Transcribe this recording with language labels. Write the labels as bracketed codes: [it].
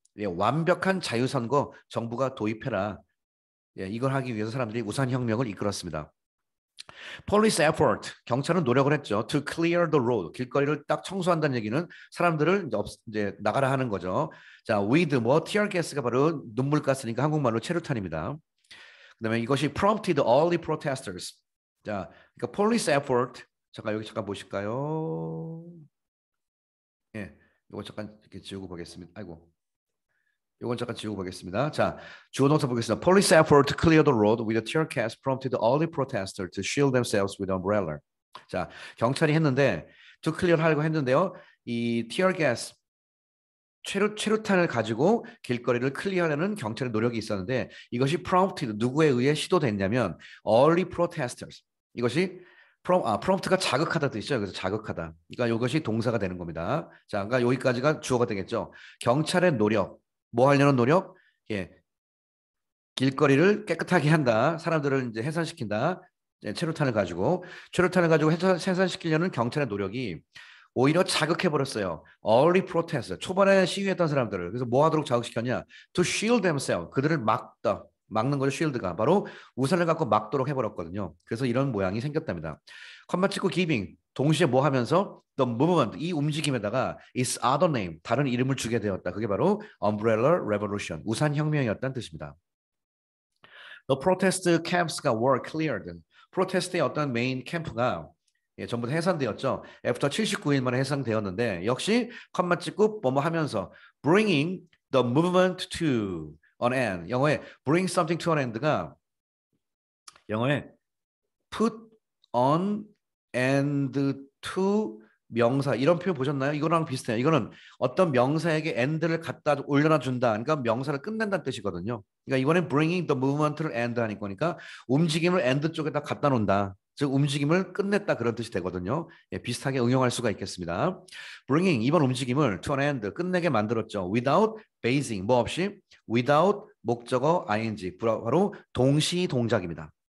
[ko] 예, 완벽한 자유선거 정부가 도입해라. 예, 이걸 하기 위해서 사람들이 우산혁명을 이끌었습니다. [en] Police effort [ko] 경찰은 노력을 했죠. [en] To clear the road [ko] 길거리를 딱 청소한다는 얘기는 사람들을 이제 나가라 하는 거죠. 자, with 뭐 tear gas가 바로 눈물가스니까 한국말로 체류탄입니다. 그다음에 이것이 [en] prompted all the protesters. [ko] 자, 그러니까 police effort 잠깐 여기 잠깐 보실까요? 예, 이거 잠깐 이렇게 지우고 보겠습니다. 아이고. 이건 잠깐 지우고 보겠습니다. 자, 주어 동사 보겠습니다. [en] Police effort to clear the road with a tear gas prompted all the protesters to shield themselves with umbrella. [ko] 자, 경찰이 했는데 to clear 하려고 했는데요. 이 tear gas 체류탄을 가지고 길거리를 클리어하려는 경찰의 노력이 있었는데 이것이 prompted 누구에 의해 시도됐냐면 [en] early protesters. [ko] 이것이 prompt가 자극하다 뜻이죠. 그래서 자극하다. 그러니까 이것이 동사가 되는 겁니다. 자, 그러니까 여기까지가 주어가 되겠죠. 경찰의 노력. 뭐 하려는 노력? 예. 길거리를 깨끗하게 한다. 사람들을 이제 해산시킨다. 체류탄을 가지고 해산시키려는 경찰의 노력이 오히려 자극해 버렸어요. [en] Early protest. [ko] 초반에 시위했던 사람들을. 그래서 뭐 하도록 자극시켰냐? [en] To shield themselves. [ko] 그들을 막는 거죠. shield가. 바로 우산을 갖고 막도록 해버렸거든요. 그래서 이런 모양이 생겼답니다. 컴마 찍고 giving. 동시에 뭐 하면서 [en] the movement [ko] 이 움직임에다가 [en] its other name [ko] 다른 이름을 주게 되었다. 그게 바로 [en] umbrella revolution [ko] 우산 혁명이었다는 뜻입니다. [en] The protest camps were cleared. [ko] 프로테스트의 어떤 메인 캠프가 전부 다 해산되었죠. After 79일 만에 해산되었는데 역시 컴마 찍고 뭐뭐 하면서 [en] bringing the movement to an end. [ko] 영어에 [en] bring something to an end [ko] 가 영어에 [en] put on end to [ko] 명사 이런 표현 보셨나요? 이거랑 비슷해요. 이거는 어떤 명사에게 end를 갖다 올려놔 준다. 그러니까 명사를 끝낸다는 뜻이거든요. 그러니까 이번엔 [en] bringing the movement [ko] 를 end 하니까 움직임을 end 쪽에다 갖다 놓는다. 즉 움직임을 끝냈다 그런 뜻이 되거든요. 예, 비슷하게 응용할 수가 있겠습니다. bringing 이번 움직임을 [en] to an end [ko] 끝내게 만들었죠. [en] without basing [ko] 뭐 없이 without 목적어 ing 바로 동시 동작입니다.